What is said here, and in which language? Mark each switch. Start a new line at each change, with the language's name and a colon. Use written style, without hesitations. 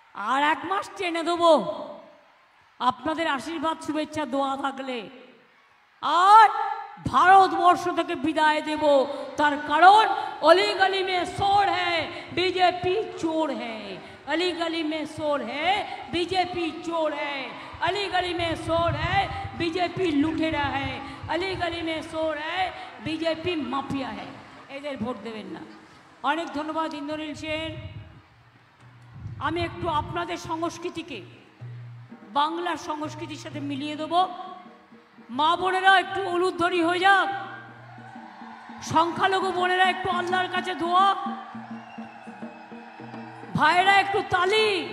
Bangla: আর 1 মাস টেনে দেবো আপনাদের আশীর্বাদ, শুভেচ্ছা, দোয়া থাকলে। আর ভারতবর্ষ থেকে বিদায় দেব, তার কারণ অলি গলি মে শোর হ্যায়, বিজেপি চোর হ্যায়।
Hindi: अली गली में शोर है, बीजेपी चोर है। अली गली में शोर है, बीजेपी लुटेरा है। अली गली में शोर है, बीजेपी माफिया है।
Bangla: এদের ভোট দেবেন না। অনেক ধন্যবাদ ইন্দ্রনীল সেন। আমি একটু আপনাদের সংস্কৃতিকে বাংলার সংস্কৃতির সাথে মিলিয়ে দেব। মা বোনেরা একটু উলুধ্বনি হয়ে যাক, সংখ্যালঘু বোনেরা একটু আল্লাহর কাছে দোয়া, ভাইরা একটু তালি।